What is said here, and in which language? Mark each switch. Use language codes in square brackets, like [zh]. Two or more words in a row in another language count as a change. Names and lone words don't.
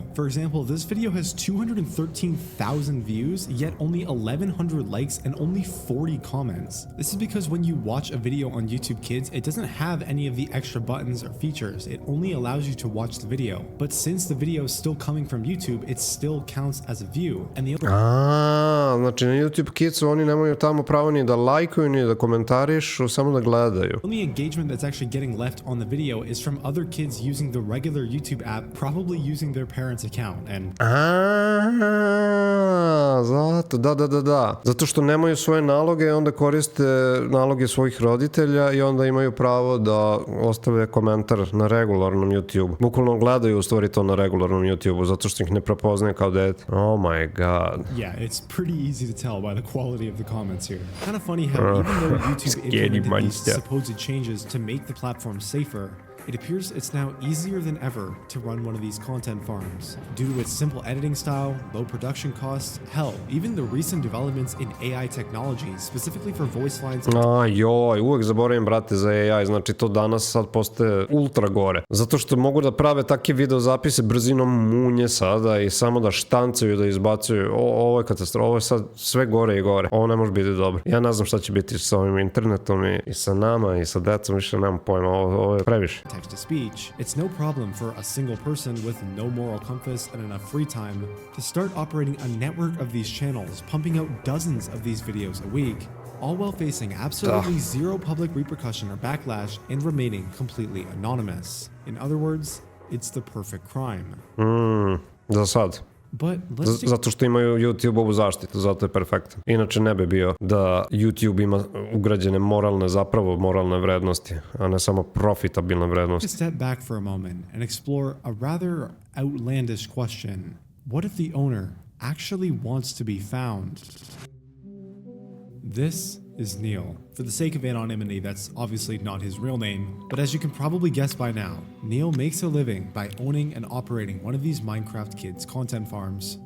[en] For example, this video has 213,000 views, yet only 1,100 likes and only 40 comments. This is because when you watch a video on YouTube Kids, it doesn't have any of the extra buttons or features. It only allows you to watch the video. But since the video is still coming from YouTube, it still counts as a view. And the [sr] znači na YouTube Kidsu oni nemaju tamo pravo ni da lajkuju, ni da komentarišu, samo da gledaju. [en] Only engagement that's actually getting left on the video is from other kids using the regular YouTube app, probably using their parents' account. And [sr] zato, da. Zato što nemaju svoje naloge, onda koriste naloge svojih roditelja i onda imaju pravo da ostave komentar na regularnom YouTube. Bukvalno gledaju u stvari to na regularnom YouTube, zato što ih ne prepoznaje kao dete. [en] Oh my god. Yeah, it's pretty easy to tell by the quality of the comments here. Kind of funny how even though YouTube implemented these supposed changes to make the platform safer, it appears it's now easier than ever to run one of these content farms. Due to its simple editing style, low production costs, hell, even the recent developments in AI technology, specifically for voice lines. [sr] Uvek zaboravim, brate, za AI, znači to danas sad postaje ultra gore. Zato što mogu da prave takve videozapise brzinom munje sada i samo da štancaju, da izbacuju. Ovo je katastrofa, ovo je sad sve gore i gore. Ovo ne može biti dobro. Ja ne znam šta će biti sa ovim internetom i sa nama i sa decom, više nemam pojma, ovo je previše. [en] Text to speech, it's no problem for a single person with no moral compass and enough free time to start operating a network of these channels, pumping out dozens of these videos a week, all while facing absolutely zero public repercussion or backlash and remaining completely anonymous. In other words, it's the perfect crime. [sr] Za sad. Zato što imaju YouTube-ovu zaštitu, zato je perfektan. Inače ne bi bio da YouTube ima ugrađene moralne vrednosti, a ne samo profitabilne vrednosti. [en] Step back for a moment and explore a rather outlandish question. What if the owner actually wants to be found? This is Neil. For the sake of anonymity, that's obviously not his real name, but as you can probably guess by now, Neil makes a living by owning and operating one of these Minecraft kids' content farms.